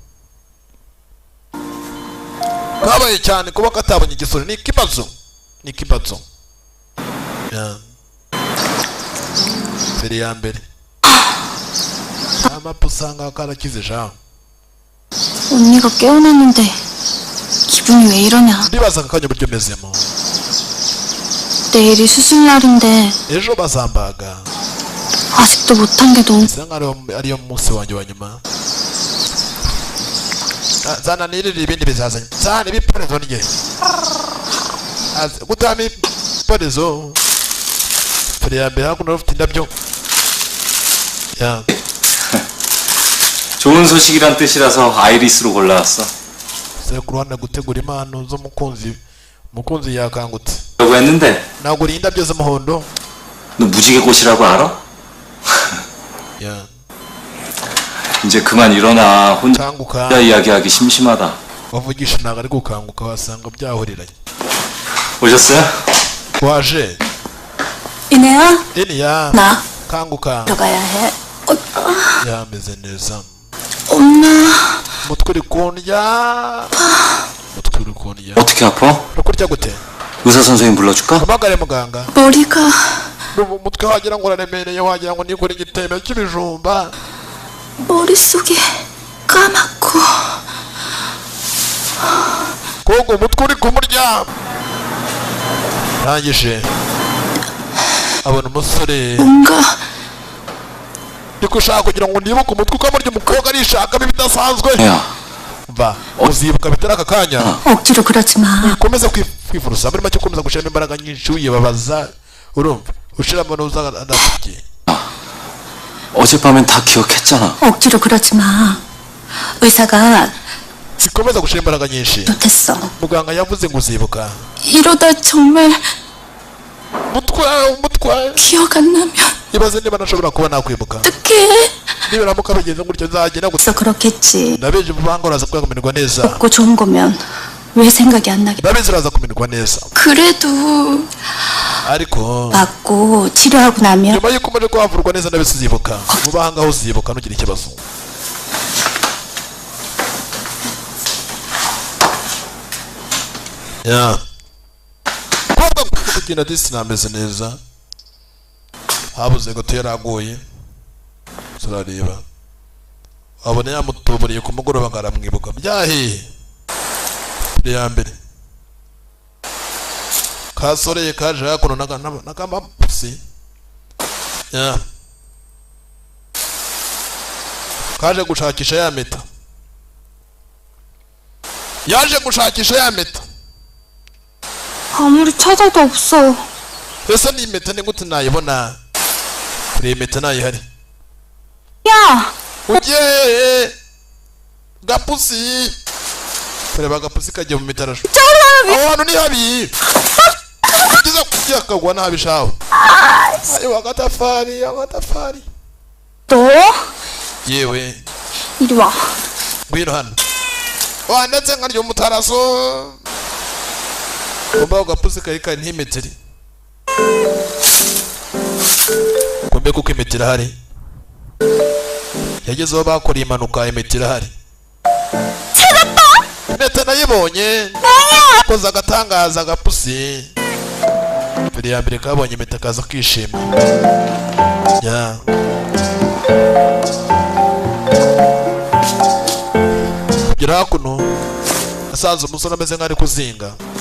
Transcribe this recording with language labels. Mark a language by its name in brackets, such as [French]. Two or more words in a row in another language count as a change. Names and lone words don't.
[Kinyarwanda] kabaye cyane kuba katabonye igisore ni ikibazo ya mbere ya mbere amapfa usanga karakize sha [Korean] 언니가 깨어났는데 기분이 왜 이러냐. [Kinyarwanda] ndibaza akanya uburyo mezemo [Korean] 내일이 수술날인데 [Kinyarwanda] ejo bazambaga [Korean] 아직도 못한 게 너무 [Kinyarwanda] bisa nkaho ariyo munsi wanjye wa nyuma zana nirira ibindi bizazanye zana ibiporezo rye gutama ibiporezo mbere ya mbere hakuno rufite indabyo ya [Korean] 좋은 소식이란 뜻이라서 아이리스로 골라왔어 [Kinyarwanda] se ku ruhande gutegura impano z'umukunzi yakangutse [Korean] 라고 했는데 [Kinyarwanda] naguriye indabyo z'umuhondo [Korean] 너 무지개꽃이라고 알아? [Kinyarwanda] ya [Korean] 이제 그만 일어나 혼자 [Kinyarwanda] kanguka [Korean] 이야기하기 심심하다 [Kinyarwanda] wavugisha ntabwo ari gukanguka wasanga byahuriranye [Korean] 오셨어요? [Kinyarwanda] waje [Korean] 이내야, eniya 나 [Kinyarwanda] kanguka [Korean] 들어가야 해. [Kinyarwanda] yameze neza [Korean] 엄마, [Kinyarwanda] umutwe uri kundya umutwe uri kundya [Korean] 어떻게 아파? [Kinyarwanda] uri kurya gute [Korean] 의사 선생님 불러줄까? [Kinyarwanda] hamagare muganga [Korean] 머리가 [Kinyarwanda] umutwe wagira ngo uraremereye wagira ngo nikore igitebo cy'ibijumba [Korean] 머릿속이 까맣고 [Kinyarwanda] kogo umutwe uri kumurya arangije abona umusore [Korean] 뭔가 [Kinyarwanda] niko ushaka kugira ngo nibuke umutwe ukamurya umukobwa arishakamo ibidasanzwe [Korean] 야 [Kinyarwanda] va uzibuka bitari aka kanya [Korean] 억지로 그러지 마. [Kinyarwanda] ukomeza kwifurusa muri make ukomeza gushyiramo imbaraga nyinshi wibabaza urumva ushiramo n'uza adafite [Korean] 어젯밤엔 다 기억했잖아 억지로 그러지 마. 의사가 [Kinyarwanda] zikomeza gushyira imbaraga nyinshi [Korean] 못했어. [Kinyarwanda] muganga yavuze ngo uzibuka [Korean] 이러다 정말 [Kinyarwanda] umutwe [Korean] 기억 안 나면 [Kinyarwanda] ibaze niba nashobora kuba nakwibuka [Korean] 어떡해? [Kinyarwanda] nibiramuka bigenze gutyo nzagenda [Korean] 그래서 그렇겠지. [Kinyarwanda] ndabizi vuba ngo uraza kumererwa neza [Korean] 없고 좋은 거면 왜 생각이 안 나게? [Kinyarwanda] ndabizi uraza kumererwa neza [Korean] 그래도 [Kinyarwanda] ariko [Korean] 맞고 치료하고 나면 [Kinyarwanda] nyuma y'uko umaze kuhavurwa neza ndabizi uzibuka vuba aha ngaho uzibuka ntugire ikibazo ya kubwa kugenda disi nameze neza habuze gato yaragoye turareba abona yamutuburiye ku mugoroba ngo aramwibuka byahiye mbere ya mbere kasoreye kaje hakuno n'akamapusi ya kaje gushakisha ya meta yaje gushakisha ya meta [Korean] 아무리 찾아도 없어. [Kinyarwanda] ese ni impeta ni gute nayibona kuri iyi mpeta nayihari [Korean] 야! [Kinyarwanda] ugiye gapusi kureba agapusi kagiye mu mitarasho aho hantu ni habi kugeza kujya kagwa nabi shaho ayo agatafari [Korean] 너? [Kinyarwanda] yewe [Korean] 이리 와. [Kinyarwanda] ngwino hano ndetse nkarya umutaraso kumbe gapusi kari ntimeteri kumbe kuko imetera hari yagezeho bakora impanuka imetera hari impeta nayibonye koza agatangaza agapusi mbere ya mbere kabonye impeta kaza kwishima ya kugera hakuno asanze umusore ameze nk'ari kuzinga